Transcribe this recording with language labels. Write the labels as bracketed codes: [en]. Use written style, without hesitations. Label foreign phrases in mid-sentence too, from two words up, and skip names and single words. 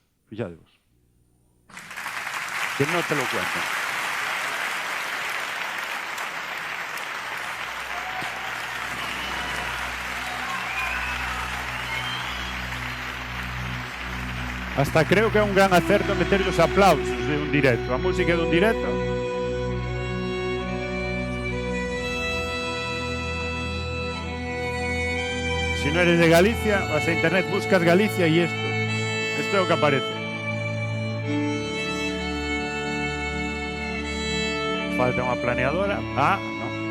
[gl] Fixadevos. Que non te lo cuentan. Hasta creo que é un gran acerto meter os aplausos de un directo. A música de un directo. [es] Si no eres de Galicia, vas a internet, buscas Galicia y esto es lo que aparece. Falta una planeadora. No.